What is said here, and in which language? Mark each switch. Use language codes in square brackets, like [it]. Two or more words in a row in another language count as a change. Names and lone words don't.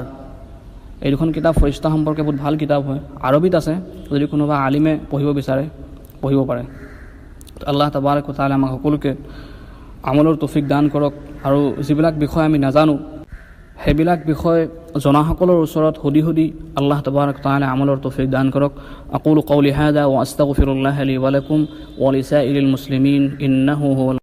[as] এই দুখন কিতাপ ফৰিস্তা সম্পৰ্কে বহুত ভাল কিতাপ হয়, আৰবিত আছে, যদি কোনোবা আলিমে পঢ়িব বিচাৰে পঢ়িব পাৰে। [ar] الله تبارك وتعالى [as] আমাক সকলোকে আমলৰ তৌফিক দান কৰক, আৰু যিবিলাক বিষয় আমি নাজানো সেইবিলাক বিষয় জনাসকলৰ ওচৰত সুধি সুধি [ar] الله تبارك وتعالى [as] আমলৰ তৌফিক দান কৰক। [ar] أقول قولي هذا وأستغفر الله لي ولكم ولسائر المسلمين إنه هو